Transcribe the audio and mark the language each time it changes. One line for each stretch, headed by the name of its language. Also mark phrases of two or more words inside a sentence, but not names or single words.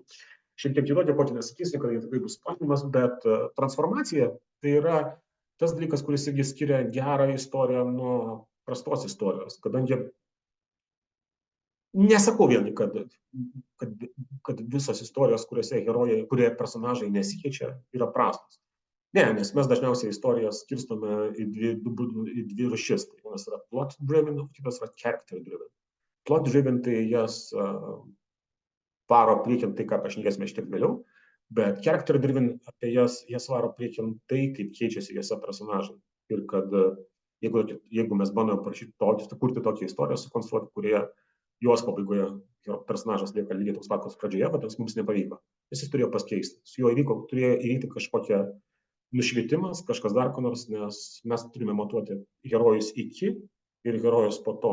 Lithuanian: Šiek tiek kitokiu, ko nesakysiu, kad tikrai bus spoilinimas, bet transformacija tai yra tas dalykas, kuris irgi skiria gerą istoriją nuo prastos istorijos, kadangi nesakau vėlgi, kad visos istorijos, kurie personažai nesikeičia, yra prastos. Ne, nes mes dažniausiai istorijas skirstome į dvi rūšis. Tai vienas yra
English: plot driven,
Lithuanian: o kitas yra
English: character driven. Plot driven
Lithuanian: tai jas varo priekin tai, ką pašnekėsime šiek tiek vėliau, bet
English: character driven
Lithuanian: apie jas varo priekin tai, kaip keičiasi jose personažai. Ir kad jeigu mes bandome kurti tokią istoriją, sukonstruoti, kurie jos pabaigoje personažas lieka lygiai toks pat, koks pradžioje, bet mums nepavyko. Jis turėjo pasikeisti. Su juo turėjo įvykti kažkokia nušvietimas, kažkas dar ko nors, nes mes turime matuoti herojus iki ir herojus po to.